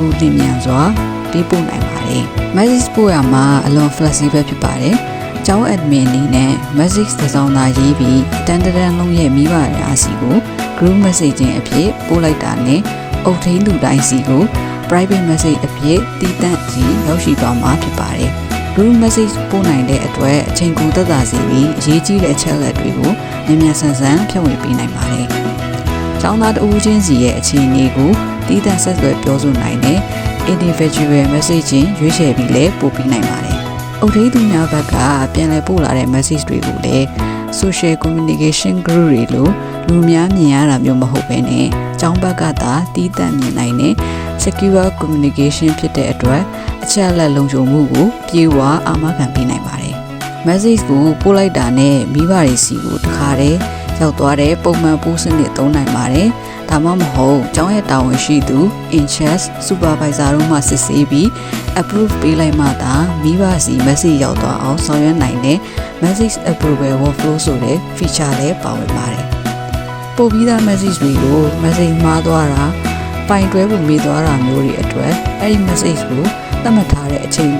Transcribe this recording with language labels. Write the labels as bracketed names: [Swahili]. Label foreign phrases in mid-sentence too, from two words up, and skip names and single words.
[Burmese] လျင်မြန်စွာပေးပို့နိုင်ပါတယ်။ message ပို့ရမှာအလွန် flexible ဖြစ်ပါတယ်။ကျောင်း admin အနေနဲ့ message တစ်စောင်သာရေးပြီးတန်လုံးရဲ့မိဘတွေအားစီကို [English] group messaging [Burmese] အဖြစ်ပို့လိုက်တာနဲ့အုပ်ထိန်းသူတိုင်းစီကို [English] private message [Burmese] အဖြစ်တည်တံ့စီရောက်ရှိသွားမှာဖြစ်ပါတယ်။ [English] group message [Burmese] ပို့နိုင်တဲ့အတွက်အချိန်ကုန်သက်သာစေပြီးအရေးကြီးတဲ့အချက်အလက်တွေကိုမြန်မြန်ဆန်ဆန်ဖြန့်ဝေပေးနိုင်ပါတယ်။ကျောင်းသားတဦးချင်းစီ ရဲ့အခြေအနေကိုတည်တံ့ဆက်သွယ်ပြောဆိုနိုင်တဲ့ [English] individual messaging [Burmese] ရွေးချယ်ပြီးလည်းပို့ပေးနိုင်ပါတယ်။အုပ်ထိန်းသူများဘက်ကပြန်လည်ပို့လာတဲ့ message တွေကိုလည်း [English] social communication group [Burmese] တွေလိုလူများမြင်ရတာမျိုးမဟုတ်ဘဲနဲ့ကျောင်းဘက်ကသာတည်တံ့မြင်နိုင်တဲ့ [English] secure communication [Burmese] ဖြစ်တဲ့အတွက်အချက်အလက်လုံခြုံမှုကိုပြေဝအာမခံပေးနိုင် ပါတယ်။ message ကိုပို့လိုက်တာနဲ့မိဘတွေစီကိုတခါတည်းရောက်သွားတဲ့ပုံမှန်ပို့စနစ်သုံးနိုင်ပါတယ်။ဒါမှမဟုတ်ကျောင်းရဲ့တာဝန်ရှိသူ [English] in charge supervisor [Burmese] တို့မှစစ်ဆေးပြီး approve ပေးလိုက်မှသာမိဘစီ message ရောက်သွားအောင် ဆောင်ရွက်နိုင်တဲ့ [English] message approval workflow [Burmese] ဆိုတဲ့ feature လည်းပါဝင်ပါတယ်။ပို့ပြီးသား message တွေကို message မှားသွားတာပိုင်တွဲပုံမေးသွားတာမျိုးတွေအတွက်အဲ့ဒီ message ကိုသတ်မှတ်ထားတဲ့အချိန်တွ